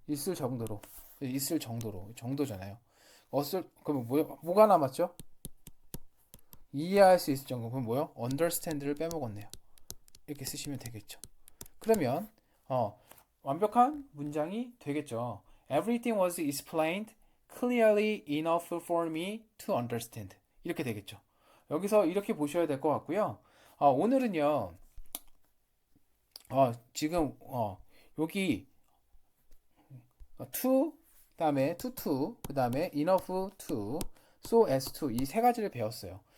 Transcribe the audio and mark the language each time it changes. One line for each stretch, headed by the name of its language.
Korean: 있을 정도잖아요. 그러면 뭐가 남았죠? 이해할 수 있을 정도. 그럼 뭐요? understand를 빼먹었네요. 이렇게 쓰시면 되겠죠. 그러면 완벽한 문장이 되겠죠.
English: Everything was explained clearly enough for me to understand.
Korean: 이렇게 되겠죠. 여기서 이렇게 보셔야 될 것 같고요. 오늘은요. 지금 여기 to 그다음에 to 그다음에 enough to so as to 이 세 가지를 배웠어요.